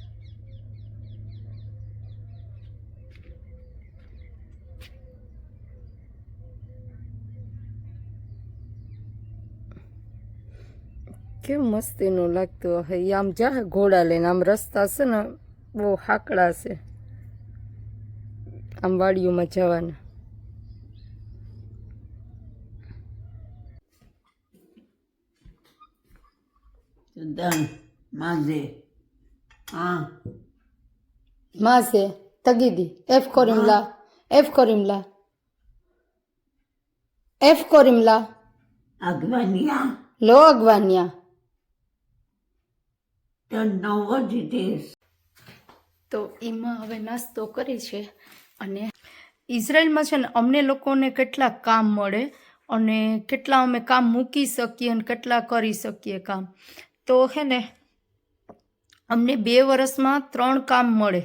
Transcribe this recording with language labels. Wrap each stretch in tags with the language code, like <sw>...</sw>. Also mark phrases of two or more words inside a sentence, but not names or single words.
<gu>કેવું મસ્તીનું લાગતું હે. આમ જા ઘોડા લઈને. આમ રસ્તા છે ને બહુ હાકડા છે આમ વાડીઓમાં જવાના.</gu> <he>Dan, Maze. מה זה? תגידי, איך קוראים לה? איך קוראים לה? איך קוראים לה? Agvania. לא עגבניה.</he> <en>Don't know what it is.</en> <gu>તો એમાં હવે નાસ્તો કરી છે. અને ઇઝરાયલમાં છે ને અમને લોકોને કેટલા કામ મળે અને કેટલા અમે કામ મૂકી શકીએ અને કેટલા કરી શકીએ કામ. તો હે ને અમને 2 વર્ષમાં 3 કામ મળે.</gu>